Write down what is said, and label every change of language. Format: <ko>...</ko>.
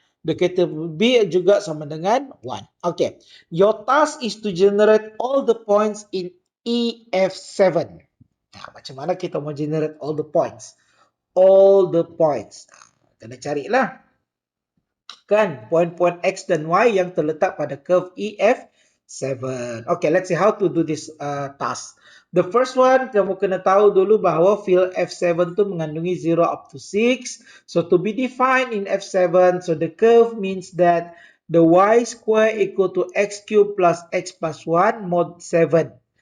<ms>The capital B juga sama dengan 1.</ms> <en>Okay. Your task is to generate all the points in EF7.</en> <ms>Nah, macam mana kita mau generate all the points?</ms> <en>All the points.</en> <ms>Kena carilah. Kan, point-point X dan Y yang terletak pada curve EF7.</ms> <en>Okay, let's see how to do this task. The first one,</en> <ms>kamu kena tahu dulu bahawa field F7 tu mengandungi 0</ms> <en>up to 6. So to be defined in F7, so the curve means that the Y square equal to X cube plus X plus 1 mod 7.</en>